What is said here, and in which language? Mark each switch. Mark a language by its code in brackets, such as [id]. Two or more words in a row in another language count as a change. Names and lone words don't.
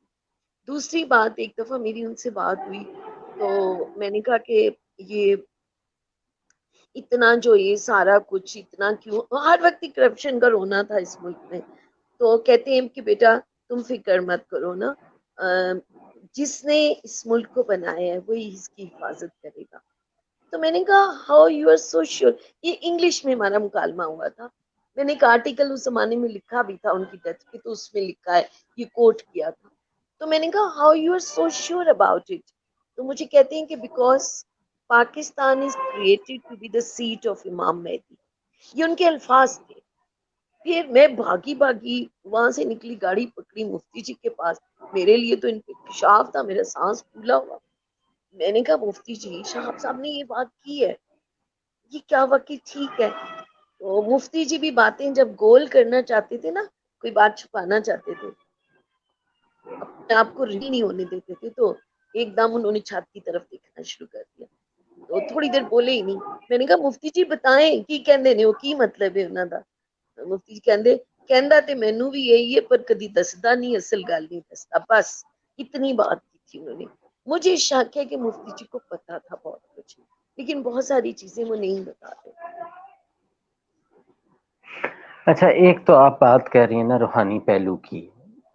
[ur] دوسری بات, ایک دفعہ میری ان سے بات ہوئی تو میں نے کہا کہ یہ اتنا جو یہ سارا کچھ اتنا کیوں, ہر وقت کرپشن کا رونا تھا اس ملک میں. تو کہتے ہیں کہ بیٹا تم فکر مت کرو نا, جس نے اس ملک کو بنایا ہے وہی اس کی حفاظت کرے گا. تو میں نے کہا [en] How you are so sure. [ur] یہ انگلش میں ہمارا مکالمہ ہوا تھا. میں نے ایک آرٹیکل اس زمانے میں لکھا بھی تھا ان کی ڈیتھ پہ, تو اس میں لکھا ہے, یہ کوٹ کیا تھا. تو میں نے کہا [en] How you are so sure about it. [ur] تو مجھے کہتے ہیں کہ [en] Because Pakistan is created to be the seat of Imam Mahdi. [ur] یہ ان کے الفاظ تھے. پھر میں بھاگی وہاں سے نکلی, گاڑی پکڑی مفتی جی کے پاس. میرے لیے تو انکشاف تھا, میرا سانس پھولا ہوا. میں نے کہا مفتی جی شہاب صاحب نے یہ بات کی ہے, یہ کیا واقعی ٹھیک ہے؟ تو مفتی جی بھی باتیں جب گول کرنا چاہتے تھے نا, کوئی بات چھپانا چاہتے تھے, اپنے آپ کو ریویل نہیں ہونے دیتے تھے, تو ایک دم انہوں نے چھات کی طرف دیکھنا شروع کر دیا. تو تھوڑی دیر بولے ہی نہیں. میں نے کہا مفتی جی [pa] بتائیں کی کہندے نے, وہ کی مطلب ہے انہاں دا. مفتی جی کہندا تے مینوں بھی یہی ہے پر کدی دسدا نہیں, اصل گل نہیں دسدا. [ur] بس اتنی بات کی تھی انہوں نے. مجھے شک ہے کہ مفتی جی کو پتا تھا بہت کچھ, لیکن بہت ساری چیزیں وہ نہیں بتاتے. اچھا، ایک تو آپ بات کر رہی ہیں نا روحانی پہلو کی.